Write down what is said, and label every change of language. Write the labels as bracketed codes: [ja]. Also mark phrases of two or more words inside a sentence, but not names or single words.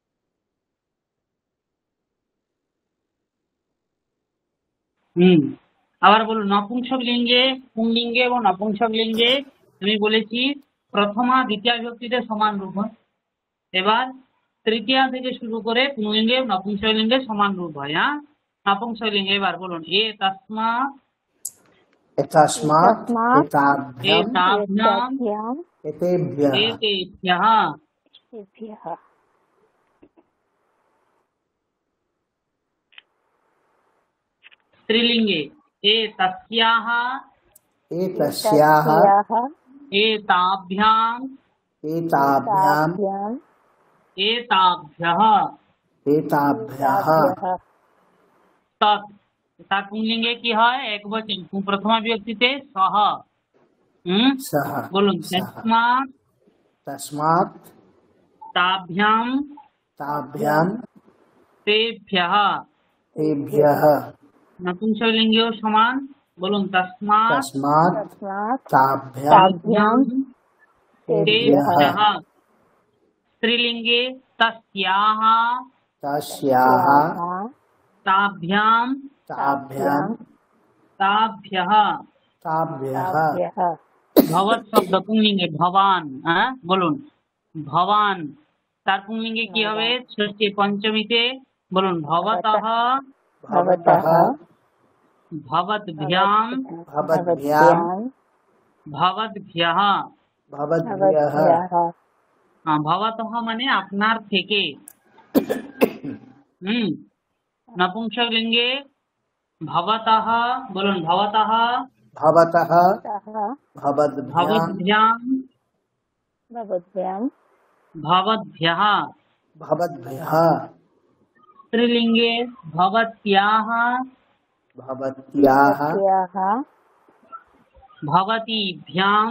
[bn] হুম, আবার বলুন নপুংসক লিঙ্গে, পুংলিঙ্গে এবং নপুংসক লিঙ্গে আমি বলেছি প্রথমা দ্বিতীয় বিভক্তিতে সমান রূপ হয়। এবার তৃতীয়া থেকে শুরু করে পুংলিঙ্গে নপুংসক লিঙ্গে সমান রূপ হয়। হ্যাঁ, নপুংসক লিঙ্গে এবার বলুন এ তস্মা [sa] तस्मात् तस्मात् एताभ्याम् एताभ्याम् एताभ्याम् एतेभ्यः एतेभ्यः एतेभ्यः स्त्रीलिंगे एतस्याः एतस्याः एताभ्याम् एताभ्याम् एताभ्याम् एताभ्यः एताभ्यः [bn] तत् তার পুংলিঙ্গে কি হয়? একবচন। প্রথমা বিভক্তিতে সহ। [sa] सः [bn] বলুন [sa] सः তস্মাৎ तस्मात् তাভ্যাম ताभ्याम् তেভ্যः। तेभ्यः [bn] নপুংসকলিঙ্গেও সমান। বলুন তস্মাৎ [sa] तस्मात् तस्मात् ताभ्याम् ताभ्याम् तेभ्यः तेभ्यः। स्त्रीलिंगे तस्याः तस्याः ताभ्याम् ताभ्याम् ताभ्यः। ताभ्यः ताभ्यः भवत शब्द पुंलिंगे भवान। বলুন ভবান। [bn] তার পুংলিঙ্গে কি হবে? ষষ্ঠী পঞ্চমীতে বলুন ভবতঃ [sa] भवतः भवद्भ्याम् भवद्भ्याम् भवद्भ्यः। भवद्भ्यः [bn] ভবতঃ মানে আপনার থেকে। নপুংসক লিঙ্গে ভবতঃ বলুন ভবতঃ [sa] भवतः भवद्भ्याम् भवद्भ्याम् भवद्भ्याम् भवद्भ्यः। भवद्भ्यः स्त्रीलिंगे भवत्याः भवत्याः भवतीभ्याम्